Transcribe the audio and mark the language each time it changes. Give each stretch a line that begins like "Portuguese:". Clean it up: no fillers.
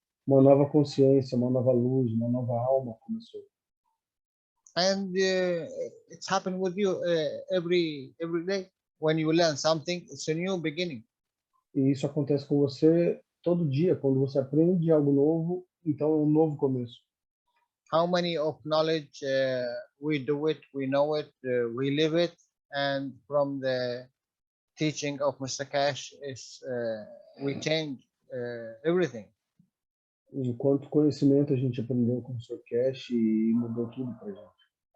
Portuguese: Uma nova consciência, uma nova luz, uma nova alma começou.
English: And it's happened with you every day. When you learn something, it's a new beginning.
Portuguese: E isso acontece com você todo dia. Quando você aprende algo novo, então é um novo começo.
English: How many of knowledge we do it, we know it, we live it, and from the teaching of Mr. Cash is we change everything.
Portuguese: E quanto conhecimento a gente aprendeu com o Sr. Cash e mudou tudo pra gente.